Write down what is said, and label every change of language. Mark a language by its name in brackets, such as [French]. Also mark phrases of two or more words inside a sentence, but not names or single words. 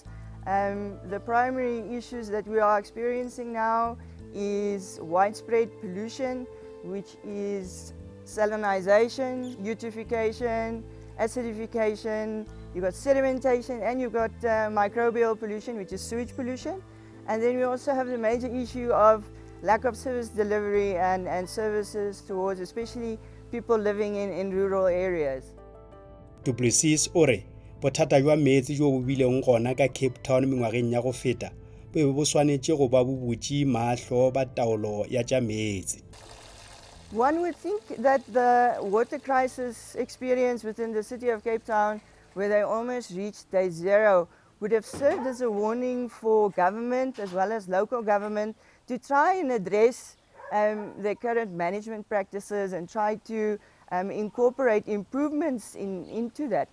[English] The primary issues that we are experiencing now is widespread pollution, which is salinization, eutrophication, acidification, you've got sedimentation, and you've got microbial pollution, which is sewage pollution. And then we also have the major issue of lack of service delivery and services towards especially people living in rural areas. [Northern Sotho] Du Plessis o re bothata jwa metsi jo bo bileng gona ka Cape Town mengwageng ya go feta bo bo swanetše go ba bobutši mahlo ba taolo ya tša metsi. [English] One would think that the water crisis experience within the city of Cape Town, where they almost reached day zero, would have served as a warning for government as well as local government to try and address their current management practices and try to incorporate improvements into that.